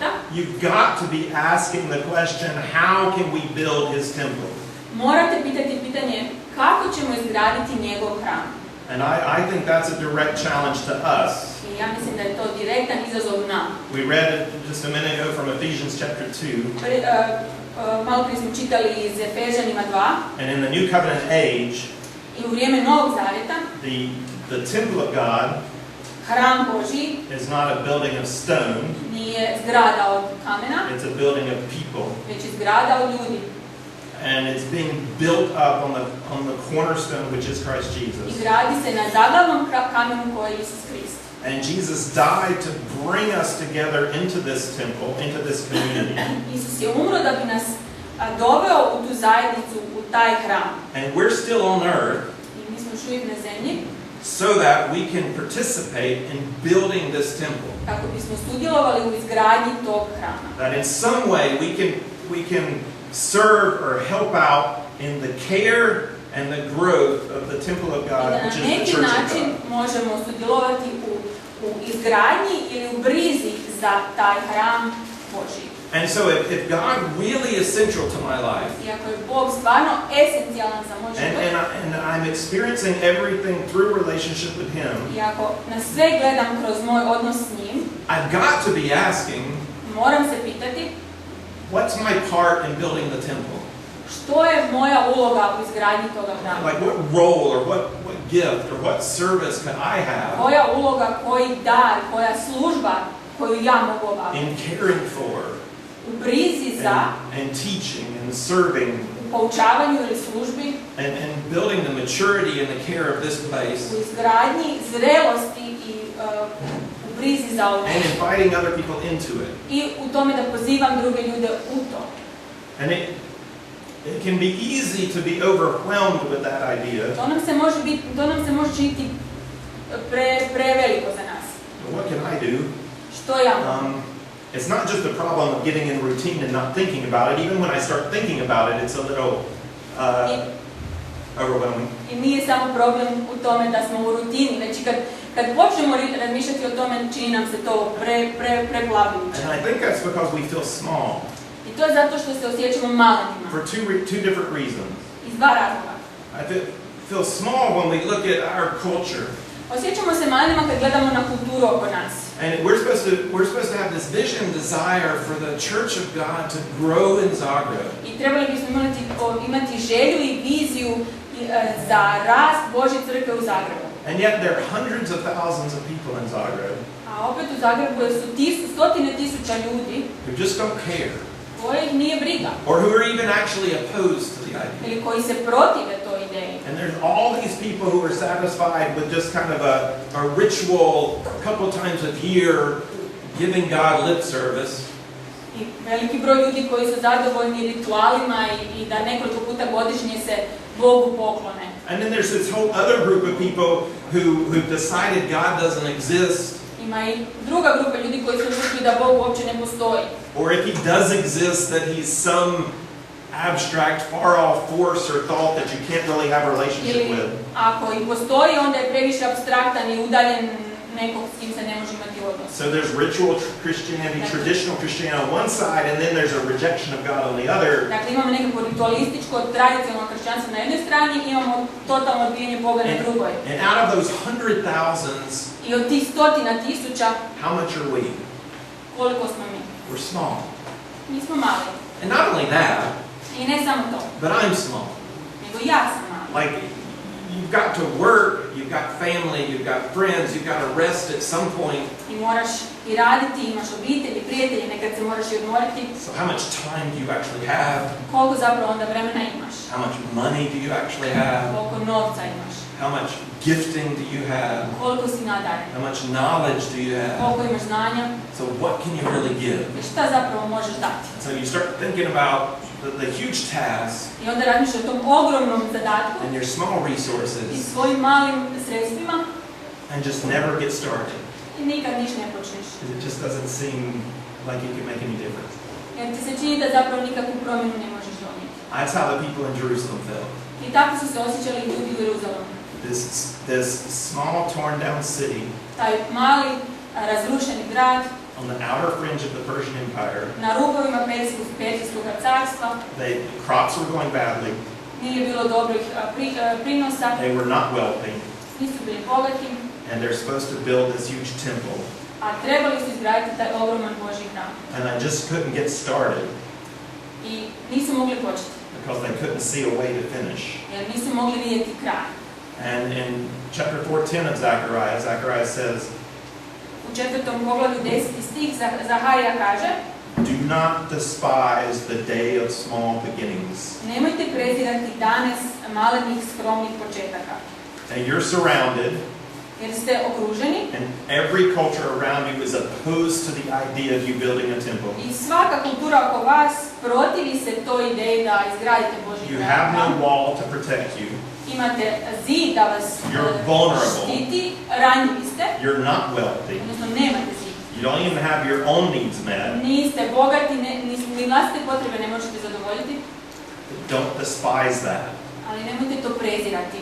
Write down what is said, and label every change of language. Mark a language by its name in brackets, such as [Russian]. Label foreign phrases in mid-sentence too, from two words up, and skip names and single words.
[English] you've got to be asking the question, how can we build His temple? [Croatian] morate pitati pitanje kako ćemo izgraditi njegov hram. [English] And I think that's a direct challenge to us. [Croatian] I ja mislim da je to direktan izazov nam. [English] We read it just a minute ago from Ephesians chapter 2. [Croatian] Malo prije smo čitali iz Efežanima 2. [English] And in the New Covenant age, [Croatian] I u vrijeme Novog Zavjeta, [English] the temple of God, [Croatian] hram Božji [English] is not a building of stone, [Croatian] nije zgrada od kamena, [English] it's a building of people. [Croatian] već je zgrada od ljudi. [English] And it's being built up on the cornerstone, which is Christ [Croatian] I [English] Jesus. [Croatian] gradi se na zaglavnom kamenu koji je Isus Krist. [English] And Jesus died to bring us together into this temple, into this community. [Croatian] Isus je umro da bi nas doveo u tu zajednicu, u taj hram. [English] And we're still on earth [Croatian] I mi smo još uvijek na zemlji, [English] so that we can participate in building this temple. [Croatian] kako bismo sudjelovali u izgradnji tog hrama. [English] That in some way we can serve or help out in the care and the growth of the temple of [Croatian] I [English] God, [Croatian] da na [English] which is the [Croatian] neki [English] church of [Croatian] način [English] God. [Croatian] možemo sudjelovati u izgradnji ili u brizi za taj hram Božji. [English] And so if God really is central to my life, [Croatian] I ako je Bog stvarno esencijalan za moj život, [English] and I'm experiencing everything through relationship with Him, [Croatian] i ako na sve gledam kroz moj odnos s njim, [English] I've got to be asking, [Croatian] moram se pitati [English] what's my part in building the temple? [Croatian] što je moja uloga u izgradnji toga hrama. [English] Like what role or what gift or what service can I have [Croatian] Koja uloga, koji dar, koja služba koju ja mogu obaviti. [English] in caring for [Croatian] U brizi za, [English] and teaching and serving [Croatian] u poučavanju ili službi, [English] and building the maturity and the care of this place [Croatian] u izgradnji zrelosti i u brizi za ovo. [English] and inviting other people into it. [Croatian] I u tome da pozivam druge ljude u to. [English] And it can be easy to be overwhelmed with that idea. [Croatian] To nam se može činiti preveliko za nas. [English] What can I do? [Croatian] Što ja mogu? [English] It's not just a problem of getting in routine and not thinking about it. Even when I start thinking about it, it's a little overwhelming. [Croatian] I nije samo problem u tome da smo u rutini, već i kad počnemo razmišljati o tome, čini nam se to preplavljuće. [English] And I think that's because we feel small [Croatian] I to je zato što se osjećamo malenima. [English] for two different reasons. [Croatian] Iz dva razloga. [English] I feel small when we look at our culture. [Croatian] Osjećamo se malenima kad gledamo na kulturu oko nas. [English] And we're supposed to have this vision, desire for the Church of God to grow in Zagreb. [Croatian] I trebali bismo imati želju i viziju za rast Božje crkve u Zagrebu. [English] And yet there are hundreds of thousands of people in Zagreb [Croatian] A opet u Zagrebu su stotine tisuća ljudi [English] who just don't care, [Croatian] kojih nije briga [English] or who are even actually opposed to the idea. [Croatian] ili koji se protive toj ideji. [English] And there's all these people who are satisfied with just kind of a ritual, a couple times a year, giving God lip service. [Croatian] I veliki broj ljudi koji su zadovoljni ritualima i da nekoliko puta godišnje se Bogu poklone. [English] And then there's this whole other group of people who've decided God doesn't exist. [Croatian] Ima i druga grupa ljudi koji su odlučili da Bog uopće ne postoji. [English] Or if He does exist, that He's some abstract, far-off force or thought that you can't really have a relationship [Croatian] Ili [English] with. [Croatian] ako i postoji, onda je previše apstraktan i udaljen nekog s kim se ne može imati odnos. [English] So there's ritual Christianity, traditional Christianity on one side, and then there's a rejection of God on the other. [Croatian] Dakle, imamo nekako ritualističko, tradicionalno kršćanstvo na jednoj strani i imamo totalno odbijanje Boga na drugoj. [English] And out of those 100,000s, [Croatian] I od tih stotina tisuća, [English] how much are we? [Croatian] koliko smo mi? [English] We're small. [Croatian] Mi smo mali. [English] And not only that, [Croatian] I ne samo to, [English] but I'm small. [Croatian] nego ja sam mali. [English] Like, you've got to work, you've got family, you've got friends, you've got to rest at some point. [Croatian] I moraš i raditi, imaš obitelj i prijatelje, nekad se moraš i odmoriti. [English] So how much time do you actually have? [Croatian] Koliko zapravo onda vremena imaš? [English] How much money do you actually have? [Croatian] Koliko novca imaš? [English] How much gifting do you have? [Croatian] Koliko si nadaren? [English] How much knowledge do you have? [Croatian] Koliko imaš znanja? [English] So what can you really give? [Croatian] I šta zapravo možeš dati? [English] So you start thinking about the huge tasks [Croatian] I onda razmišljaš o tom ogromnom zadatku [English] and your small [Croatian] i [English] resources [Croatian] svojim malim sredstvima [English] and just never get started. [Croatian] i nikad niš ne počneš. [English] It just doesn't seem like you can make any difference. [Croatian] Jer ti se čini da zapravo nikakvu promjenu ne možeš donijeti. [English] That's how the people in Jerusalem felt. [Croatian] I tako su se osjećali ljudi u Jeruzalemu. [English] This small torn down city [Croatian] Taj mali, razrušeni grad [English] on the outer fringe of the Persian Empire. [Croatian] na rubovima Perzijskog carstva, [English] The crops were going badly. [Croatian] nije bilo dobrih prinosa, [English] They were not wealthy. [Croatian] nisu bili bogati, [English] And they're supposed to build this huge temple. [Croatian] a trebali su izgraditi taj ogroman Božji hram. [English] And I just couldn't get started [Croatian] I nisu mogli početi, [English] because they couldn't see a way to finish. [Croatian] jer nisu mogli vidjeti kraj. [English] And in chapter 4:10 of Zechariah, Zechariah says, [Croatian] u 4. poglavlju 10. stih Zaharija kaže: [English] Do not despise the day of small beginnings. [Croatian] Nemojte prezirati dane malenih skromnih početaka. [English] And you're surrounded, [Croatian] Jer ste okruženi [English] and every culture around you is opposed to the idea of you building a temple. [Croatian] i svaka kultura oko vas protivi se toj ideji da izgradite Božji [English] You have [Croatian] hram. [English] no wall to protect you. [Croatian] Imate zid da vas [English] You're vulnerable. [Croatian] štiti, ranjivi ste, [English] You're not wealthy. [Croatian] odnosno nemate zid. [English] You don't even have your own needs met. [Croatian] Niste bogati, ni vlastite potrebe ne možete zadovoljiti, [English] Don't despise that. [Croatian] ali nemojte to prezirati.